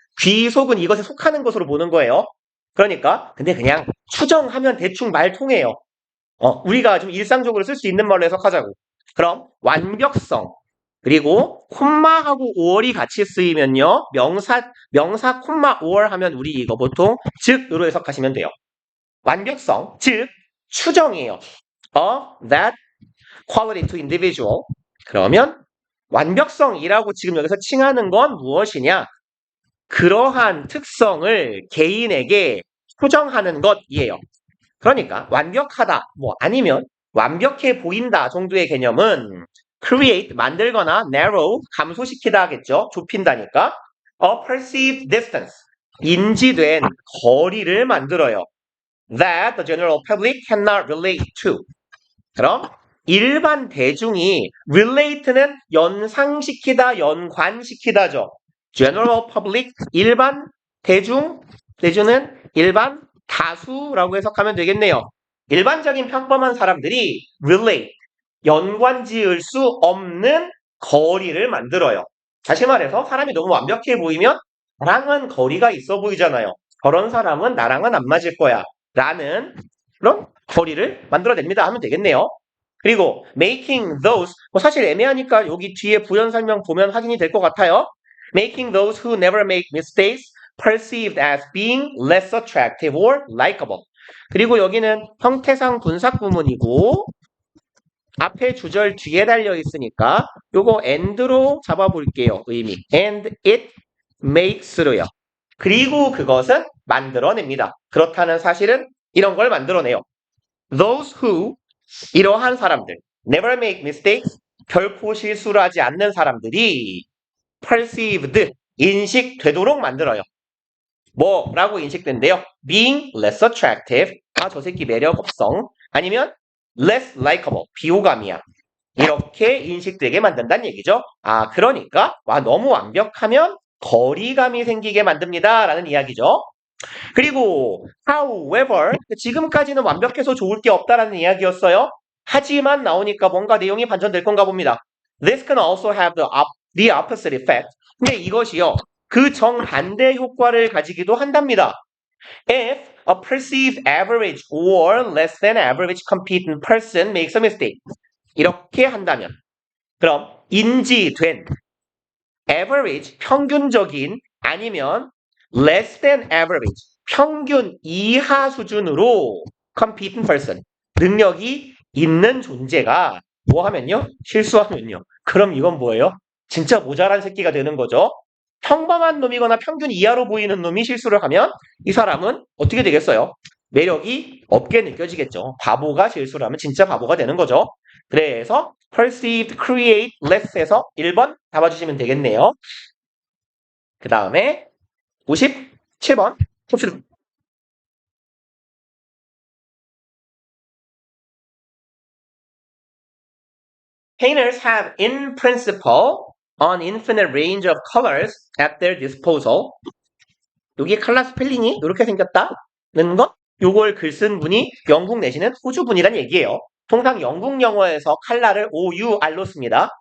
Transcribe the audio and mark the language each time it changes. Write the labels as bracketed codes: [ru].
[ko] 귀속은 이것에 속하는 것으로 보는 거예요. 그러니까 근데 그냥 추정하면 대충 말 통해요. 우리가 좀 일상적으로 쓸 수 있는 말로 해석하자고. 그럼 완벽성 그리고 콤마하고 5월이 같이 쓰이면요. 명사 콤마 5월 하면 우리 이거 보통 즉으로 해석하시면 돼요. 완벽성 즉 추정이에요. [en] That quality to individual. [ko] 그러면 완벽성이라고 지금 여기서 칭하는 건 무엇이냐? 그러한 특성을 개인에게 추정하는 것이에요. 그러니까 완벽하다, 뭐 아니면 완벽해 보인다 정도의 개념은 create, 만들거나 narrow, 감소시키다 하겠죠. 좁힌다니까. [en] A perceived distance, [ko] 인지된 거리를 만들어요. [en] That the general public cannot relate to. [ko] 그럼 일반 대중이 relate는 연상시키다, 연관시키다죠. general public, 일반 대중, 대중은 일반 다수라고 해석하면 되겠네요. 일반적인 평범한 사람들이 relate, 연관 지을 수 없는 거리를 만들어요. 다시 말해서 사람이 너무 완벽해 보이면 나랑은 거리가 있어 보이잖아요. 저런 사람은 나랑은 안 맞을 거야. 라는 그런 거리를 만들어냅니다 하면 되겠네요. 그리고 [en] making those, [ko] 사실 애매하니까 여기 뒤에 부연 설명 보면 확인이 될 것 같아요. [en] Making those who never make mistakes perceived as being less attractive or likable. [ko] 그리고 여기는 형태상 분사 구문이고 앞에 주절 뒤에 달려 있으니까 요거 and로 잡아볼게요. 의미. [en] And it makes로요. [ko] 그리고 그것은 만들어냅니다. 그렇다는 사실은 이런 걸 만들어내요. [en] Those who, [ko] 이러한 사람들, [en] never make mistakes, [ko] 결코 실수를 하지 않는 사람들이 perceived, 인식되도록 만들어요. 뭐라고 인식된대요? [en] Being less attractive, [ko] 저 새끼 매력없성, 아니면 [en] less likable, [ko] 비호감이야. 이렇게 인식되게 만든다는 얘기죠. 그러니까 너무 완벽하면 거리감이 생기게 만듭니다. 라는 이야기죠. 그리고 however, 지금까지는 완벽해서 좋을 게 없다라는 이야기였어요. 하지만 나오니까 뭔가 내용이 반전될 건가 봅니다. [en] This can also have the opposite effect. [ko] 근데 이것이요. 그 정반대 효과를 가지기도 한답니다. [en] If a perceived average or less than average competent person makes a mistake. [ko] 이렇게 한다면 그럼 인지된 average, 평균적인 아니면 [en] less than average, [ko] 평균 이하 수준으로 [en] competent person, [ko] 능력이 있는 존재가 뭐 하면요? 실수하면요. 그럼 이건 뭐예요? 진짜 모자란 새끼가 되는 거죠. 평범한 놈이거나 평균 이하로 보이는 놈이 실수를 하면 이 사람은 어떻게 되겠어요? 매력이 없게 느껴지겠죠. 바보가 실수를 하면 진짜 바보가 되는 거죠. 그래서 perceived, create, less에서 1번 잡아주시면 되겠네요. 그 다음에 57번 봅시다. [en] Painters have in principle an infinite range of colors at their disposal. [ko] 여기 컬러 스펠링이 이렇게 생겼다는 것, 요걸 글 쓴 분이 영국 내지는 호주 분이란 얘기예요. 통상 영국 영어에서 컬러를 O-U-R로 씁니다.